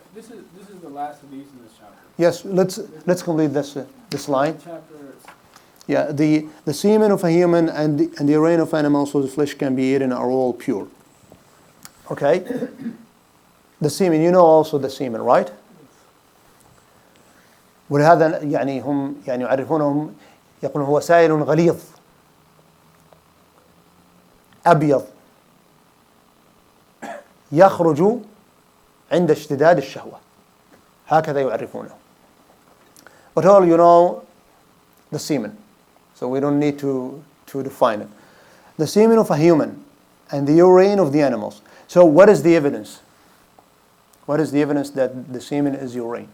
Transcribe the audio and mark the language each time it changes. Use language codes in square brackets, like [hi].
[en] This is the last hadith in this chapter. yes, let's complete this line. Chapter, Yeah, the semen of a human and the urine of animals whose flesh can be eaten are all pure. Okay? The semen, you know also the semen, right? [ar] ولهذا يعني هم يعني يعرفونهم يقولون هو سائل غليظ أبيض يخرج عند اشتداد الشهوة هكذا يعرفونه. [en] But all you know the semen, so we don't need to define it. The semen of a human and the urine of the animals. So what is the evidence? What is the evidence that the semen is pure?